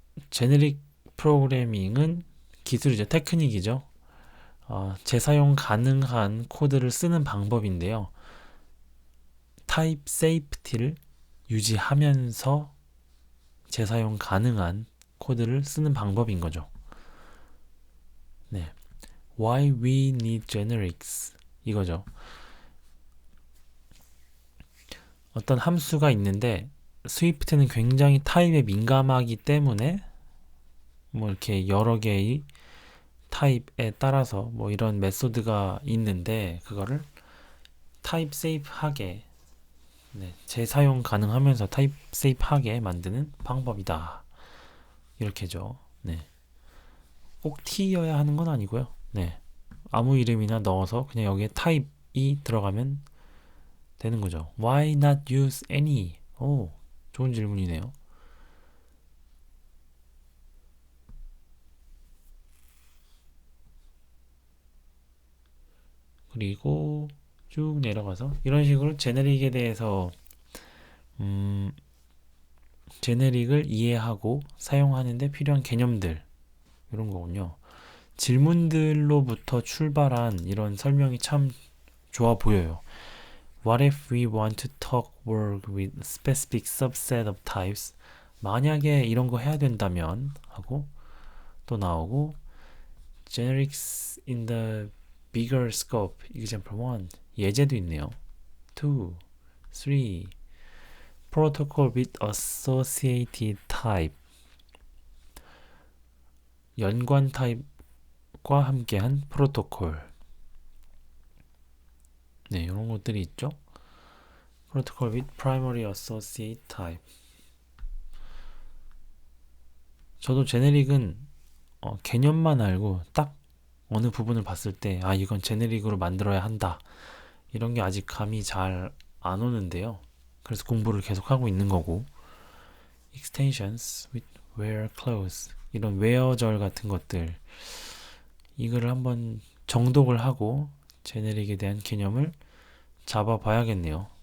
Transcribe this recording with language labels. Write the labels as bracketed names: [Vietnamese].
[Korean] 제네릭 프로그래밍은 기술이죠. 테크닉이죠. 재사용 가능한 코드를 쓰는 방법인데요. 타입 세이프티를 유지하면서 재사용 가능한 코드를 쓰는 방법인 거죠. 네. [English] Why we need generics [Korean] 이거죠. 어떤 함수가 있는데 스위프트는 굉장히 타입에 민감하기 때문에 뭐 이렇게 여러 개의 타입에 따라서 뭐 이런 메소드가 있는데 그거를 타입 세이프하게 재사용 가능하면서 타입 세이프하게 만드는 방법이다. 이렇게죠. 네. 꼭 T여야 하는 건 아니고요. 네. 아무 이름이나 넣어서 그냥 여기에 타입이 들어가면 되는 거죠. [English] Why not use any? [Korean] 오, 좋은 질문이네요. 그리고 쭉 내려가서 이런 식으로 제네릭에 대해서 제네릭을 이해하고 사용하는데 필요한 개념들 이런 거군요. 질문들로부터 출발한 이런 설명이 참 좋아 보여요. [English] What if we want to talk work with specific subset of types? [Korean] 만약에 이런 거 해야 된다면 하고 또 나오고 [English] generics in the bigger scope. example 1. [Korean] 예제도 있네요. 2, 3. [English] protocol with associated type. [Korean] 연관 타입과 함께한 프로토콜. 네, 이런 것들이 있죠. [English] protocol with primary associate type. [Korean] 저도 제네릭은 개념만 알고 딱 어느 부분을 봤을 때 이건 제네릭으로 만들어야 한다. 이런 게 아직 감이 잘 안 오는데요. 그래서 공부를 계속 하고 있는 거고 [English] extensions with where clause [Korean] 이런 where절 같은 것들 이거를 한번 정독을 하고 제네릭에 대한 개념을 잡아봐야겠네요.